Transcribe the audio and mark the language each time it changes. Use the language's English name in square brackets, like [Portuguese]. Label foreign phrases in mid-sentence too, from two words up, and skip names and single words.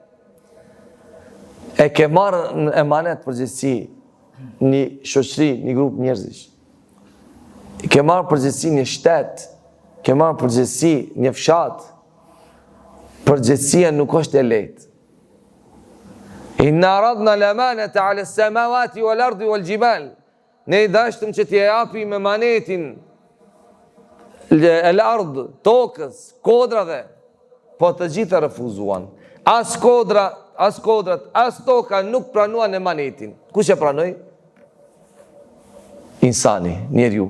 [Albanian] E ke marrë në emanet përgjithësi një shoqëri, një grup njerëzish. Ke marrë përgjithësi një shtet, ke marrë përgjithësi një fshat. Përgjithësia nuk është e lehtë. [Arabic] إنا عرضنا الأمانة على السماوات والأرض والجبال. [Albanian] Ne dashtëm që t'ja japim emanetin el-ard, tokës, kodrave, po të gjitha refuzuan. As kodrat, as toka nuk pranuan emanetin. Kush e pranoi? Insani, njeriu.